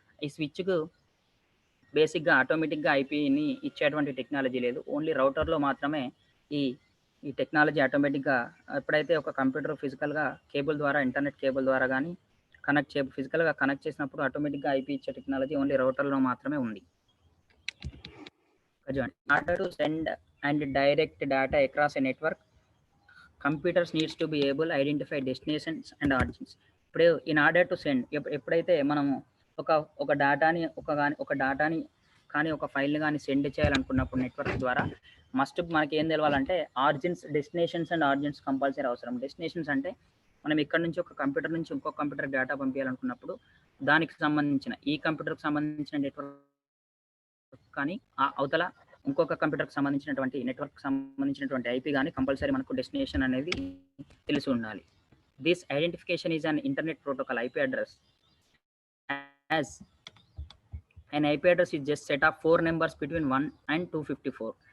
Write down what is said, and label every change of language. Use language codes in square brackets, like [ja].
[te] ఈ స్విచ్‌కు బేసిక్‌గా ఆటోమేటిక్‌గా ఐపీని ఇచ్చేటువంటి టెక్నాలజీ లేదు. ఓన్లీ రౌటర్‌లో మాత్రమే ఈ ఈ టెక్నాలజీ ఆటోమేటిక్‌గా ఎప్పుడైతే ఒక కంప్యూటర్ ఫిజికల్‌గా కేబుల్ ద్వారా ఇంటర్నెట్ కేబుల్ ద్వారా గానీ ఫిజికల్‌గా కనెక్ట్ చేసినప్పుడు ఆటోమేటిక్‌గా ఐపీ ఇచ్చే టెక్నాలజీ ఓన్లీ రౌటర్‌లో మాత్రమే ఉంది. చూడండి. [en] In order to send and direct data across a network, computers needs to be able to identify destinations and origins. [te] ఇప్పుడు [en] in order to send [te] ఎప్పుడైతే మనము ఒక డేటాని కానీ ఒక ఫైల్‌ని కానీ సెండ్ చేయాలనుకున్నప్పుడు నెట్వర్క్ ద్వారా మనకి ఏం తెలవాలంటే డెస్టినేషన్స్ అండ్ ఆరిజిన్స్ కంపల్సరీ అవసరం. డెస్టినేషన్స్ అంటే మనం ఇక్కడ నుంచి ఒక కంప్యూటర్ నుంచి ఇంకో కంప్యూటర్ డేటా పంపించాలనుకున్నప్పుడు దానికి సంబంధించిన ఈ కంప్యూటర్‌కి సంబంధించిన నెట్వర్క్ కానీ అవతల ఇంకొక కంప్యూటర్కి సంబంధించినటువంటి నెట్వర్క్ సంబంధించినటువంటి ఐపీ కానీ కంపల్సరీ మనకు డెస్టినేషన్ అనేది తెలిసి ఉండాలి. [en] This identification is an internet protocol IP address as an IP address is just set of 4 numbers between 1 and 254.